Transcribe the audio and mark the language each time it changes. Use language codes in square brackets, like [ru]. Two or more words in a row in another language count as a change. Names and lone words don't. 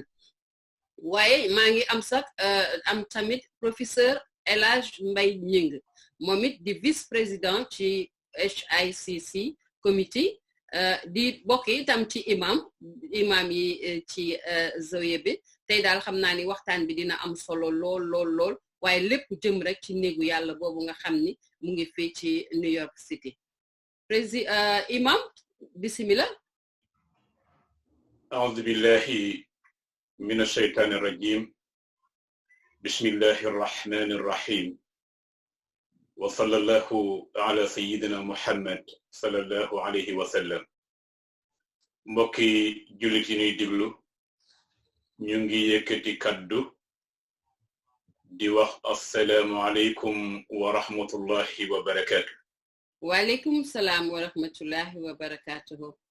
[wo] waaye maa ngi am sax am tamit professeur El Hadj Mbaye Ñing moom it di [fr] vice président [wo] ci HICC committee. di bokk itam ci imam yi ci zawiya bi. tey daal xam naa ni waxtaan bi dina am solo lool waaye lépp jëm rek ci néegu yàlla boobu nga xam ni mu ngi fii ci New York City. imam bismillah. [ar] أعوذ بالله من الشيطان الرجيم بسم الله الرحمن الرحيم وصلى الله على سيدنا محمد صلى الله عليه وسلم. [wo] mbokki jullit yi ñuy déglu ñu ngi yëkkati kaddu di wax [ar] السلام عليكم ورحمة الله وبركاته. وعليكم السلام ورحمة الله وبركاته.